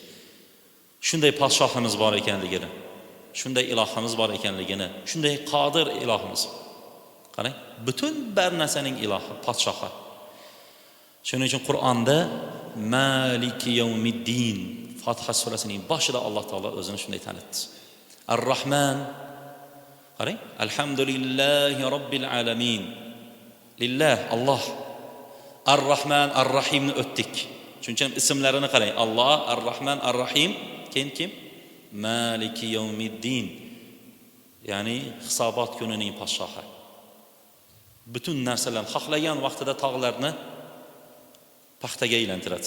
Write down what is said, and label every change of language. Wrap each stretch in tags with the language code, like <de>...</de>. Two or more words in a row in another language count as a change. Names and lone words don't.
<uz>Shunday podshohimiz bor ekanligini, shunday ilohimiz bor ekanligini, shunday qodir ilohimiz. Qarang, butun bar narsaning ilohi, podshohi. Shuning uchun Qur'onda</uz> <ar>مالك يوم الدين</ar> <uz>Fotiha surasining boshida Alloh taolo o'zini shunday tanitdi. Ar-Rahman, qarang,</uz> <ar>الحمد لله رب العالمين.</ar> <uz>Lillah, Alloh. Ar-Rahman, Ar-Rahimni o'tdik. Shuning uchun ismlarini qarang. Alloh, Ar-Rahman, Ar-Rahim. Kim?</uz> <ar>مالك يوم الدين.</ar> <uz>Ya'ni hisobot kunining podshohi. Butun narsalarni xohlagan vaqtida tog'larni paxtaga aylantiradi.</uz>